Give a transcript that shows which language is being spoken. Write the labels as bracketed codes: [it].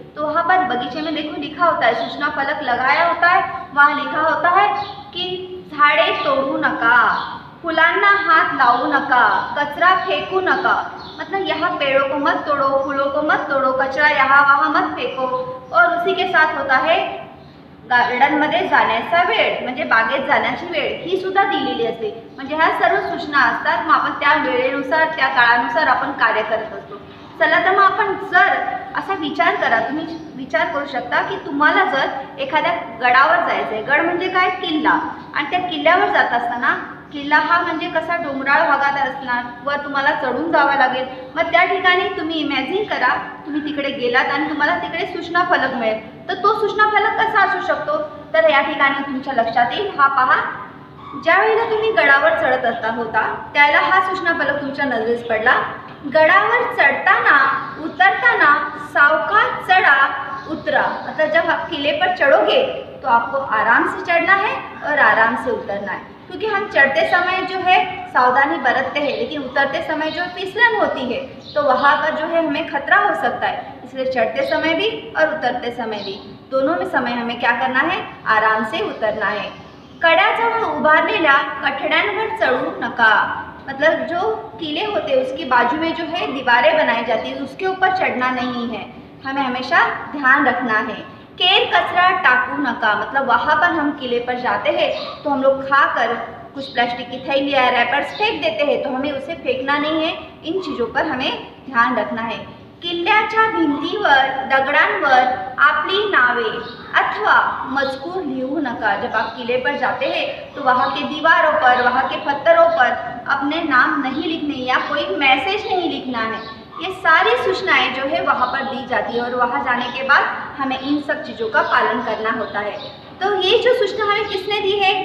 [hi] तो वहाँ पर बगीचे में देखो लिखा होता है, सूचना फलक लगाया होता है, वहाँ लिखा होता है कि [mr] झाडे तोडू नका, फुलांना हाथ लावू नका, कचरा फेंकू नका। [hi] मतलब यहाँ पेड़ों को मत तोड़ो, फूलों को मत तोड़ो, कचरा यहाँ वहाँ मत फेंको। और उसी के साथ होता है [mr] गार्डनमध्ये जाण्याचा वेळ, म्हणजे बागेत जाण्याची वेळ ही सुद्धा दिलेली असते। म्हणजे ह्या सर्व सूचना असतात, मग आपण त्या वेळेनुसार त्या काळानुसार आपण कार्य करत असतो। चला तर मग आपण जर असा विचार करा, तुम्ही विचार करू शकता की तुम्हाला जर एखाद्या गडावर जायचं आहे, गड म्हणजे काय? किल्ला। आणि त्या किल्ल्यावर जात असताना किल्ला हा म्हणजे कसा डोंगराळ भागात असणार, वर तुम्हाला चढून जावं लागेल। मग त्या ठिकाणी तुम्ही इमॅजिन करा तुम्ही तिकडे गेलात आणि तुम्हाला तिकडे सूचना फलक मिळेल, तर तो सूचना फलक कसा असू शकतो? तर या ठिकाणी तुमच्या लक्षात येईल, हा पहा, ज्या वेळेला तुम्ही गडावर चढत होता त्याला हा सूचना फलक तुमच्या नजरेस पडला। गडावर चढ़ताना उतरताना सावकाश चढ़ा उतरा। [hi] मतलब जब आप किले पर चढ़ोगे तो आपको आराम से चढ़ना है और आराम से उतरना है, क्योंकि हम चढ़ते समय जो है सावधानी बरतते हैं, लेकिन उतरते समय जो फिसलन होती है तो वहाँ पर जो है हमें खतरा हो सकता है। इसलिए चढ़ते समय भी और उतरते समय भी दोनों में समय हमें क्या करना है? आराम से उतरना है। [mr] कड्याजवळ उभारलेल्या कठड्यांवर चढ़ू नका। [hi] मतलब जो किले होते हैं उसकी बाजू में जो है दीवारें बनाई जाती है, उसके ऊपर चढ़ना नहीं है, हमें हमेशा ध्यान रखना है। [mr] केर कचरा टाकू नका। [hi] मतलब वहाँ पर हम किले पर जाते हैं तो हम लोग खाकर कुछ प्लास्टिक की थैली या रैपर्स फेंक देते हैं, तो हमें उसे फेंकना नहीं है। इन चीज़ों पर हमें ध्यान रखना है। [mr] किल्ल्याच्या भिंतीवर दगडांवर आपली नावे अथवा मजकूर लिहू नका। [hi] जब आप किले पर जाते हैं तो वहाँ के दीवारों पर, वहाँ के पत्थरों पर अपने नाम नहीं लिखने या कोई मैसेज नहीं लिखना है। ये सारी सूचनाएं जो है वहाँ पर दी जाती है और वहाँ जाने के बाद हमें इन सब चीज़ों का पालन करना होता है। तो ये जो सूचना हमें किसने दी है?